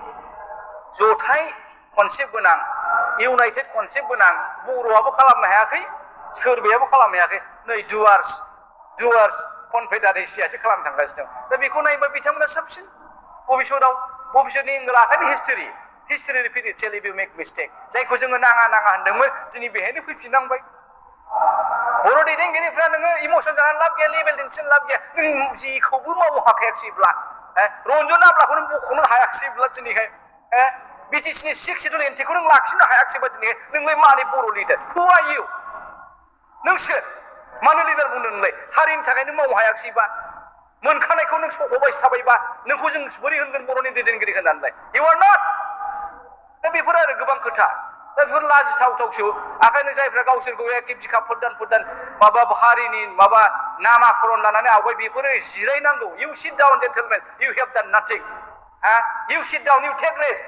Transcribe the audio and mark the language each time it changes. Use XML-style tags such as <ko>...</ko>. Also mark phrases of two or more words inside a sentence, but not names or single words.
<brx>जथाय कनसेप्ट गोनां इउनाइटेड कनसेप्ट गोनां बर'आबो खालामनो हायाखै सोरबायाबो खालामनो हायाखै नै डुवार्स कनफेडारेसियासो खालामनो थांगासिनो दं दा बेखौ नायोबा बिथांमोना साबसिन भबिष्यतनि इंराखानि</brx> <en>history repeat itself if you make mistake</en> <brx>जायखौ जोङो नाङा होनदोंमोन दिनै बेहायनो फैफिननांबाय बर' दैदेनगिरिफ्रा नोङो इमोसन जानानै लाब गैया लेभेल दिन्थिनो लाब गैया नों जेखौबो मावनो हाखायाखैब्ला रन्जन आब्लाखौ नों बख'नो हायाखैब्ला दिनैहाय बिटिसिनि 6 सिडुल एन्टिखौ नों लाखिनो हायाखैबा दिनैहाय नोंलाय मानि बर' लिडार</brx> <en>who are you</en> <brx>नों सोर मानो लिडार बुंदों नोंलाय हारिनि थाखाय नों मावनो हायाखैबा मोनखानायखौ नों सख'बाय थाबायबा नोंखौ जों बोरै होनगोन बर'नि दैदेनगिरि होननानैलाय</brx> <en>you are not</en> <brx>दा बेफोर आरो गोबां खोथा दा बेफोर लाजिथावथावसो ओंखायनो जायफ्रा गावसोरखौ एखे बिखा फोरदान माबा हारिनि माबा नामाकरन लानानै आवगाय बेफोरो जिरायनांगौ</brx> <en>you sit down gentleman you have done</en> <brx>नाथिं</brx> <en>you sit down, you take rest.</en>